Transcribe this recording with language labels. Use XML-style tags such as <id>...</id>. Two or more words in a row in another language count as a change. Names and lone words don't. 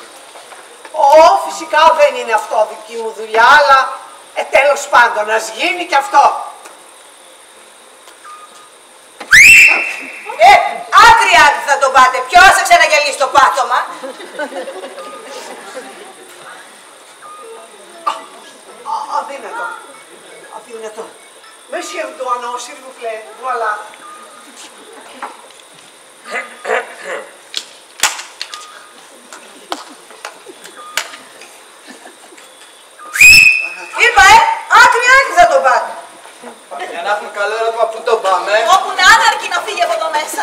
<el>Φυσικά δεν είναι αυτό δική μου δουλειά, αλλά τέλος πάντων, ας γίνει και αυτό. Άκρη θα τον πάτε. Ποιος θα ξαναγελίσει το πάτωμα. Αδύνατο. Αδύνατο.</el> <fr>Monsieur Douaneau, s'il vous plaît. Voilà.</fr> <el>Είπα, άκρη θα τον πάτε. Για να έχουμε καλό έρωτα, πού το πάμε. Όπου να είναι αρκεί να φύγει από εδώ μέσα.</el>